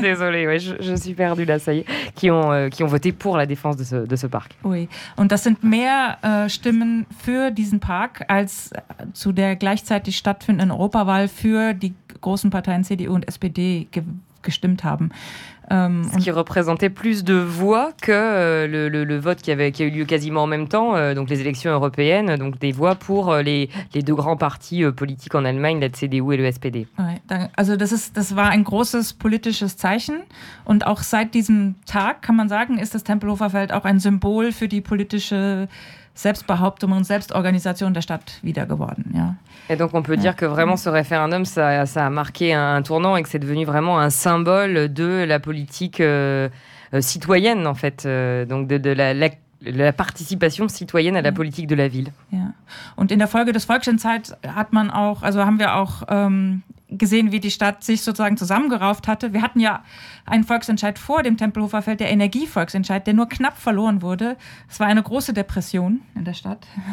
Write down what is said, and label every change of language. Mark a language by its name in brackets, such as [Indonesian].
[French] désolée, ouais, je suis perdue là, ça y est, qui ont voté pour la défense de ce parc. [German] Oui, und das sind mehr Stimmen für diesen Park als zu der gleichzeitig stattfindenden Europawahl für die großen Parteien CDU und SPD gestimmt haben. [French] Ce qui représentait plus de voix que le vote qui a eu lieu quasiment en même temps, donc les élections européennes, donc des voix pour les deux grands partis politiques en Allemagne, la CDU et le SPD. [German] Ouais, also das war ein großes politisches Zeichen und auch seit diesem Tag kann man sagen, ist das Tempelhofer Feld auch ein Symbol für die politische Selbstbehauptung und Selbstorganisation der Stadt wieder geworden, ja. [French] Et donc on peut dire que vraiment ce référendum ça a marqué un tournant et que c'est devenu vraiment un symbole de la politique citoyenne en fait, donc de la participation citoyenne à la politique de la ville. Ja. [German] Und in der Folge des Volksentscheid hat man auch, also haben wir auch gesehen, wie die Stadt sich sozusagen zusammengerauft hatte. Wir hatten ja einen Volksentscheid vor dem Tempelhofer Feld, der Energievolksentscheid, der nur knapp verloren wurde. Es war eine große Depression in der Stadt.